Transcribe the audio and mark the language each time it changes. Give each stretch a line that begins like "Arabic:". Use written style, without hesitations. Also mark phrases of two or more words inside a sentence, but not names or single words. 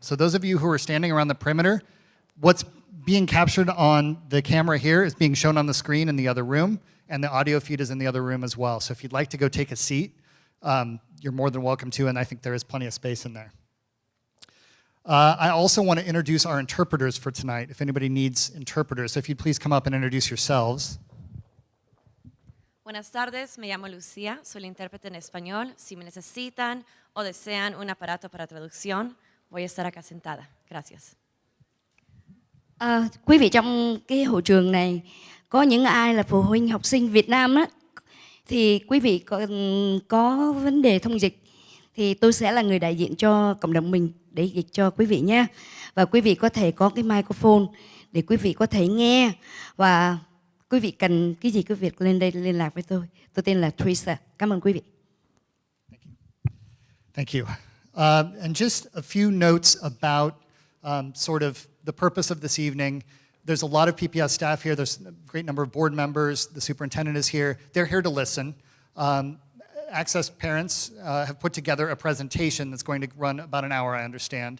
English: So those of you who are standing around the perimeter, what's being captured on the camera here is being shown on the screen in the other room, and the audio feed is in the other room as well. So if you'd like to go take a seat, you're more than welcome to, and I think there is plenty of space in there. I also want to introduce our interpreters for tonight, if anybody needs interpreters. So if you'd please come up and introduce yourselves.
Spanish: Buenas tardes, me llamo Lucía, soy la intérprete en español. Si me necesitan o desean un aparato para traducción, voy a estar acá sentada. Gracias.
Vietnamese: Quý vị, trong cái hội trường này có những ai là phụ huynh học sinh Việt Nam á, thì quý vị có vấn đề thông dịch thì tôi sẽ là người đại diện cho cộng đồng mình để dịch cho quý vị nha. Và quý vị có thể có cái microphone để quý vị có thể nghe, và quý vị cần cái gì quý vị lên đây liên lạc với tôi. Tôi tên là Teresa. Cảm ơn quý vị.
English: Thank you. And just a few notes about sort of the purpose of this evening. There's a lot of PPS staff here. There's a great number of board members. The superintendent is here. They're here to listen. Access parents have put together a presentation that's going to run about an hour, I understand.